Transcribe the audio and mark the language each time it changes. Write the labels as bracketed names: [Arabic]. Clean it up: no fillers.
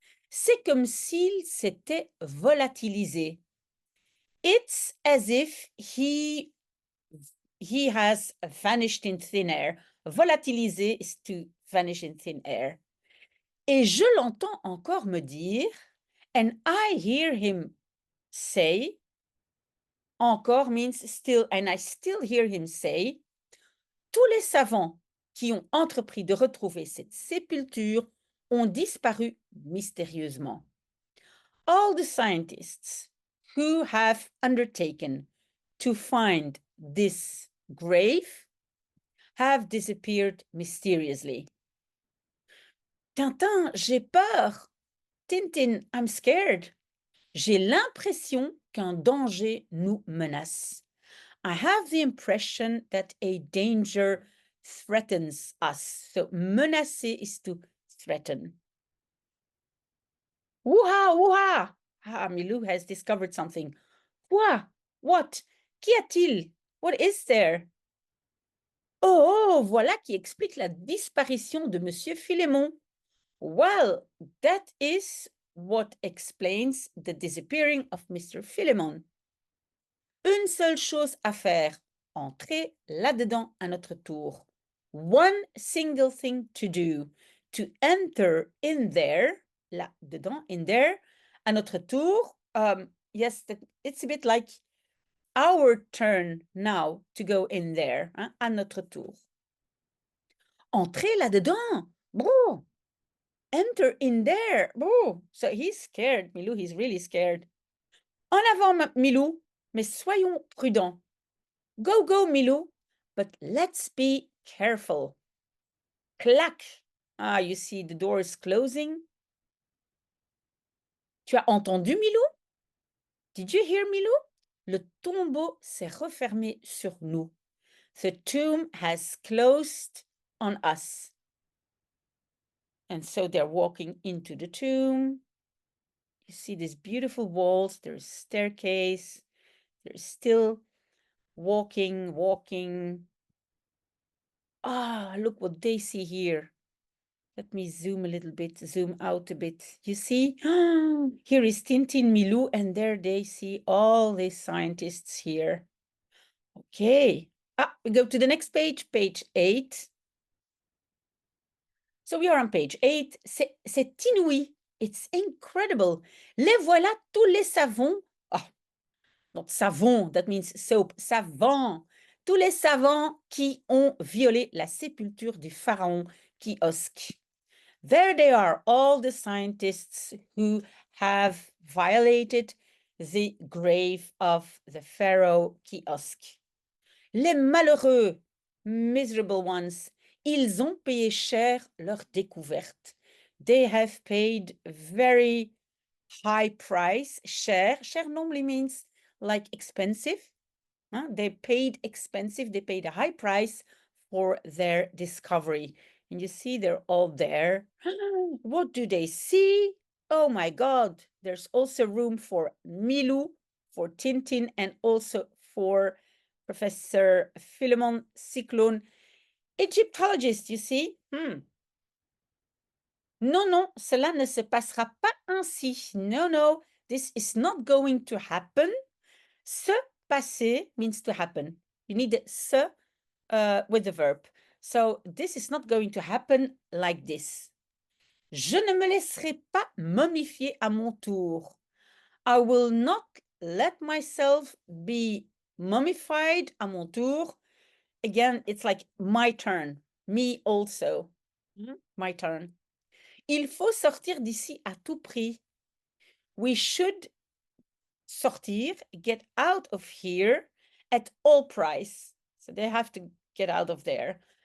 [French] C'est comme s'il s'était volatilisé. [English] It's as if he has vanished in thin air. Volatiliser is to vanish in thin air. [French] Et je l'entends encore me dire, [English] and I hear him say, [French] encore means still, and I still hear him say, tous les savants qui ont entrepris de retrouver cette sépulture ont disparu mystérieusement. [English] All the scientists who have undertaken to find this grave have disappeared mysteriously. [French] Tintin, j'ai peur. Tintin, [English] I'm scared. [French] J'ai l'impression qu'un danger nous menace. [English] I have the impression that a danger threatens us. So, menacer is to threaten. Wouha, wouha! Ah, Milou has discovered something. [French] Quoi? [English] What? [French] Qu'y a-t-il? [English] What is there? [French] Oh, voilà qui explique la disparition de Monsieur Philémon. [English] Well, that is what explains the disappearing of Mr. Philemon. [French] Une seule chose à faire, entrer là-dedans à notre tour. [English] One single thing to do, to enter in there, là-dedans, in there, [French] à notre tour. [English] Yes, it's a bit like our turn now to go in there, hein, [French] à notre tour. Entrer là-dedans, bro. [English] Enter in there, bro. So he's scared, Milou, he's really scared. [French] En avant, Milou, mais soyons prudents. [English] Go, go, Milou, but let's be careful. Clac. Ah, you see the door is closing. Tu as entendu, Milou? Did you hear, Milou? Le tombeau s'est refermé sur nous. The tomb has closed on us. And so they're walking into the tomb. You see these beautiful walls. There's a staircase. They're still walking. Ah, look what they see here. Let me zoom a little bit, zoom out a bit. You see? Here is Tintin, Milou, and there they see all these scientists here. Okay. We go to the next page, page 8. So we are on page 8. [French] C'est inouï. [English] It's incredible. [French] Les voilà tous les savons. [English] Oh, not savon, that means soap. Savants. [French] tous les savants qui ont violé la sépulture du pharaon Kiosque. [English] There they are, all the scientists who have violated the grave of the pharaoh Kiosque. [French] Les malheureux, [English] miserable ones, [French] ils ont payé cher leur découverte. [English] They have paid very high price. Cher normally means like expensive. They paid expensive, they paid a high price for their discovery. And you see, they're all there. What do they see? Oh my God, there's also room for Milou, for Tintin, and also for Professor Philemon Cyclone, Egyptologist, you see. [French] Non, non, cela ne se passera pas ainsi. [English] No, no, this is not going to happen. Se passer means to happen. You need se with the verb. So this is not going to happen like this. [French] Je ne me laisserai pas momifier à mon tour. [English] I will not let myself be mummified [French] à mon tour. [English] Again, it's like my turn. Me also. My turn. [French] Il faut sortir d'ici à tout prix. [English] We should sortir, get out of here at all price. So they have to get out of there.